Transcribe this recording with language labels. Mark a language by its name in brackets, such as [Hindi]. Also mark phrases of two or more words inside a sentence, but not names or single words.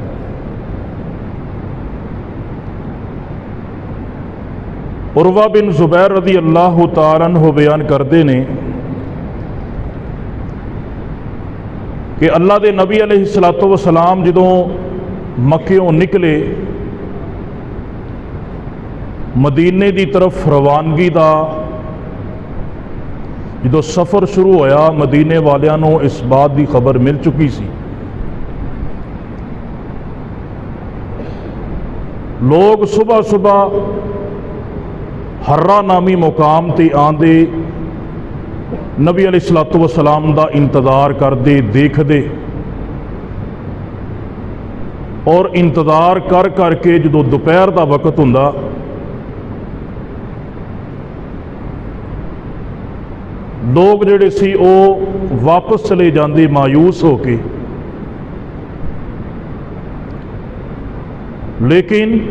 [Punjabi] عروہ بن زبیر [Arabic] رضی اللہ تعالیٰ عنہ [Punjabi] بیان کردے نے کہ اللہ دے نبی [Arabic] علیہ الصلوۃ والسلام [Punjabi] جدوں مکیوں نکلے، مدینے دی طرف روانگی دا جدو سفر شروع ہویا، مدینے والیاں نوں اس بات دی خبر مل چکی سی۔ لوگ صبح صبح ہرہ نامی مقام تے آندے، نبی [Arabic] علیہ الصلوۃ والسلام [Punjabi] دا انتظار کردے، دیکھدے، اور انتظار کر کر کے جدو دوپہر دا وقت ہوندا، لوگ جڑے سی او واپس چلے جاندے مایوس ہو کے، لیکن